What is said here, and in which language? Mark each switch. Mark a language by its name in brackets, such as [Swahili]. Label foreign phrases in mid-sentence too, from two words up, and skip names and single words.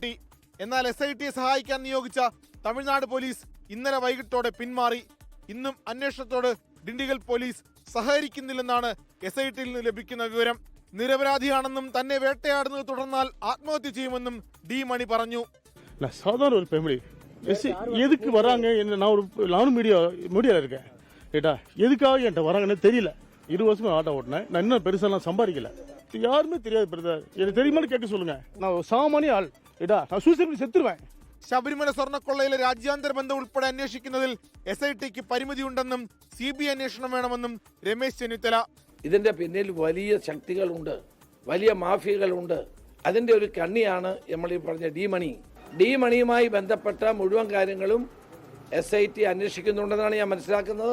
[Malayalam] എന്നാൽ SITയെ സഹായിക്കാൻ നിയോഗിച്ച തമിഴ്നാട് പോലീസ് ഇന്നലെ വൈകിട്ടോടെ പിന്മാറി. ഇന്നും അന്വേഷണത്തോട് ഡിണ്ടിഗൽ പോലീസ് സഹകരിക്കുന്നില്ലെന്നാണ് SITയിൽ നിന്ന് ലഭിക്കുന്ന വിവരം. നിരപരാധിയാണെന്നും തന്നെ വേട്ടയാടുന്നത് തുടർന്നാൽ ആത്മഹത്യ ചെയ്യുമെന്നും ഡി മണി പറഞ്ഞു. [Tamil] சாதாரண ஒரு ஃபேமிலி எதுக்கு வராங்க நானும் மீடியாவில் இருக்கேன் கேட்டா எதுக்காக என்கிட்ட வராங்கன்னு தெரியல. 20 வருஷமா ஆட்டோ ஓட்டினேன். நான் இன்னும் பெருசாலாம் சம்பாதிக்கல. யாருமே தெரியாது பிரதர். எனக்கு தெரியுமான்னு கேட்க சொல்லுங்க. நான் சாமானிய ஆள் கேட்டா நான் சூசைட் செத்துருவேன். [Malayalam] ശബരിമല സ്വർണ്ണക്കൊള്ളയിലെ രാജ്യാന്തര ബന്ധം ഉൾപ്പെടെ അന്വേഷിക്കുന്നതിൽ SITക്ക് പരിമിതിയുണ്ടെന്നും CBI അന്വേഷണം വേണമെന്നും രമേശ് ചെന്നിത്തല. ഇതിന്റെ പിന്നിൽ വലിയ ശക്തികളുണ്ട്, വലിയ മാഫിയകളുണ്ട്. അതിന്റെ ഒരു കണ്ണിയാണ് നമ്മൾ ഈ പറഞ്ഞ ഡി മണിയുമായി ബന്ധപ്പെട്ട മുഴുവൻ കാര്യങ്ങളും SIT അന്വേഷിക്കുന്നുണ്ടെന്നാണ് ഞാൻ മനസ്സിലാക്കുന്നത്.